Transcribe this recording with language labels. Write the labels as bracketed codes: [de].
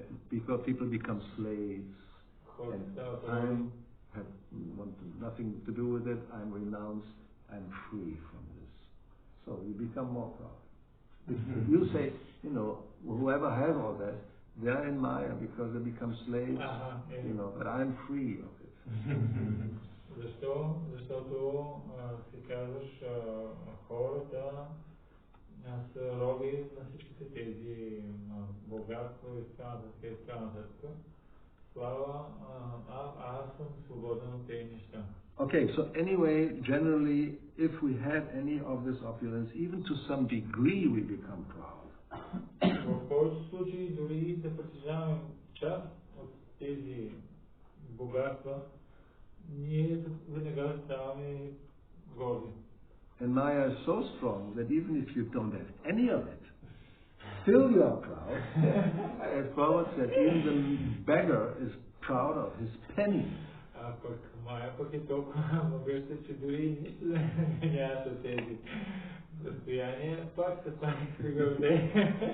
[en] Because people become slaves, and I want nothing to do with it, I'm renounced, I'm free from this. So you become more proud. If you say, whoever has all that, they are in Maya because they become slaves, but I'm free of it. [bg] Защо? Защото си казваш, хората са роби на всичките тези богатства и така нататък. Слава, аз съм свободен от тези неща. [en] Okay, so anyway, generally, if we have any of this opulence, even to some degree we become proud. [bg] В повечето случаи, дори да притежаваме част от тези богатства, ние веднага ставаме горди. [en] And Maya is so strong that even if you don't have any of it, still you are proud. As Prabhupada said, even the beggar is proud of his penny. [bg] Пък Мая пък е толкова могъща, че дори нищо нямаш от тези състояния, пак се гордее.